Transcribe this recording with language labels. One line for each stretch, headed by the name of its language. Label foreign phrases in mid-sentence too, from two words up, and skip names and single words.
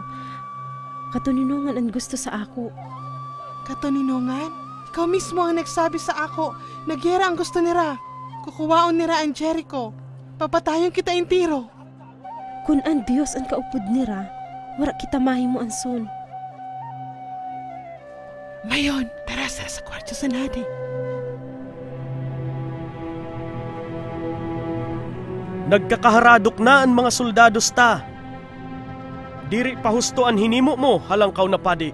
Waray: Katuninungan ang gusto sa ako. Katuninungan? Ikaw mismo ang nagsabi sa ako na gera ang gusto nira. Kukuwaon nira ang Jericho. Papatayon kita intiro. Kung ang Diyos ang kaupod nira, wala kita mahimo ang son. Mayon, tara sa kwarto sa nadi. Nagkakaharadok na ang mga soldados ta. Diri pa husto ang hinimo mo, halangkaw na padi.